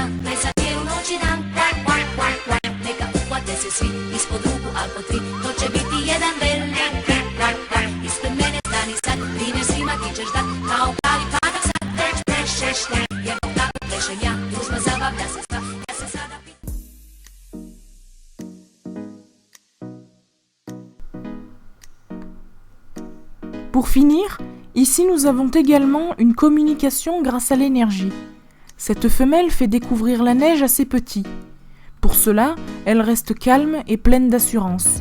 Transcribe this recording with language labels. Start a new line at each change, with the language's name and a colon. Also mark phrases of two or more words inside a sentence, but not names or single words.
Croatian: Plesat je u noći dan, kvak, kvak, kvak, kvak. Neka uhvate se svi, ispod ruku al po tri. To će biti jedan veliki, kvak, kvak, kvak. Ispred mene stani sad, primjer svima ti ćeš dat. Kao pravi patak sad, već plešeš ne. Jer tako plešem ja, družba zabavlja se sva. Ja se sada pitam.
French: Pour finir, ici nous avons également une communication grâce à l'énergie. Cette femelle fait découvrir la neige à ses petits. Pour cela, elle reste calme et pleine d'assurance.